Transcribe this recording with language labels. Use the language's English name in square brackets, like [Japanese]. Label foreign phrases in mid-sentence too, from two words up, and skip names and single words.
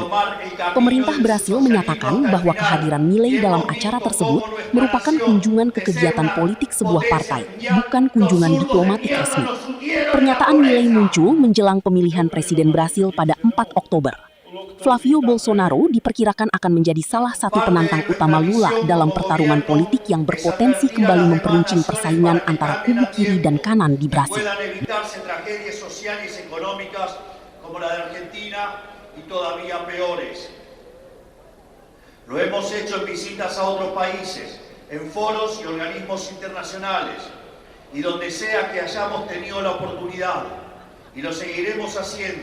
[Indonesian] Pemerintah Brasil menyatakan bahwa kehadiran Milei dalam acara tersebut merupakan kunjungan ke kegiatan politik sebuah partai, bukan kunjungan diplomatik resmi. Pernyataan Milei muncul menjelang pemilihan Presiden Brasil pada 4 Oktober. Flavio Bolsonaro diperkirakan akan menjadi salah satu penantang utama Lula dalam pertarungan politik yang berpotensi kembali memperuncing persaingan antara kubu kiri dan kanan di Brasil. [Spanish] Lo hemos hecho en visitas a otros países, en foros y organismos internacionales, y donde sea que hayamos tenido la oportunidad, y lo seguiremos haciendo.